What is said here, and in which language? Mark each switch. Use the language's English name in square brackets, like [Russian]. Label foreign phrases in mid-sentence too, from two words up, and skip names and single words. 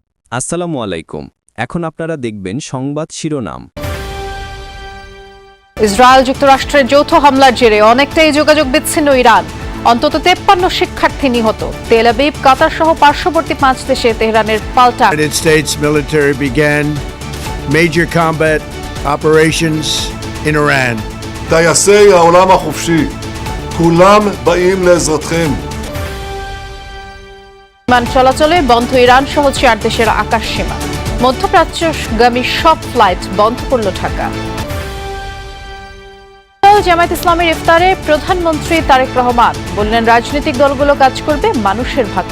[Arabic] السلام عليكم. [Bangla] এখন আপনারা দেখবেন সংবাদ শিরোনাম। ইসরায়েল যুক্তরাষ্ট্রের যৌথ হামলার জেরে অনেকটাই যোগাযোগ বিচ্ছিন্ন ইরান। অন্তত 53 শিক্ষার্থী নিহত। তেল আবিব, কাতার সহ পার্শ্ববর্তী 5 দেশে তেহরানের পাল্টা। [English] United States military began major combat operations in Iran. [Hebrew] טייסי העולם החופשי, כולם באים לעזרתכם. [Bangla] বিমান চলাচলে বন্ধ ইরান সহ 4 দেশের আকাশ সীমা। মধ্যপ্রাচ্যগামী সব ফ্লাইট বন্ধ করল ঢাকা। জামায়াত ইসলামের ইফতারে প্রধানমন্ত্রী তারেক রহমান বললেন, রাজনৈতিক দলগুলো কাজ করবে মানুষের ভাগ্য।